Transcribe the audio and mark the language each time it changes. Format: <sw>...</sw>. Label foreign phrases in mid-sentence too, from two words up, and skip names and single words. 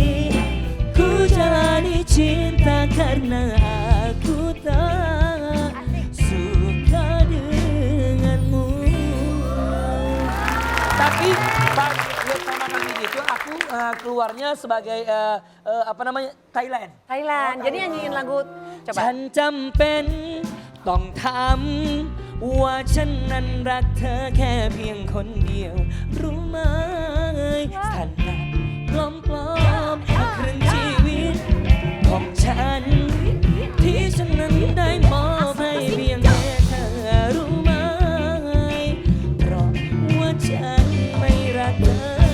<id>Ku jalani cinta karena aku tak suka denganmu. Tapi pas lihat sama kami itu aku keluarnya sebagai apa namanya Thailand. Thailand. Jadi nyanyiin lagu coba.</id> <th>ฉันจำเป็นต้องทำว่าฉันนั้นรักเธอแค่เพียงคนเดียว รู้ไหมฉันนั้นปลอมๆครึ่งชีวิตของฉัน ที่ฉันนั้นได้มอบให้เพียงแค่เธอรู้ไหมเพราะว่าฉันไม่รักเธอ</th>